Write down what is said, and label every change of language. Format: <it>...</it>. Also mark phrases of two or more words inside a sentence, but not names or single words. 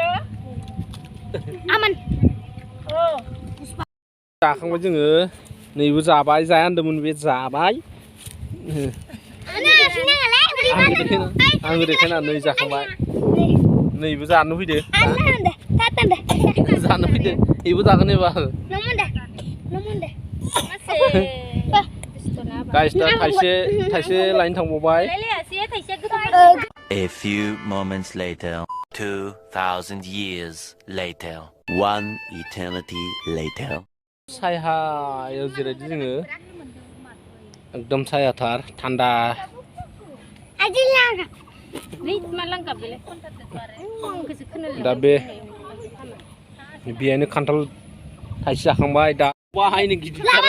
<brx>जाखांबाय जोङो नैबो जाबाय जाया होनदोंमोन बे जाबाय आङो देखायना नै जाखांबाय नैबो जानो फैदो जानो फैदो बेबो जागोन एबार गाइस दा थाइसे लायनो थांबावबाय</brx> <en>A few moments later, 2,000 years later, one eternity later.</en> <brx>सायहायाव जिरायदो जोङो एकदम सायाथार थान्दा दा बे बेहायनो खान्थाल थाइसे जाखांबाय दा बाहायनो गिदिर</brx>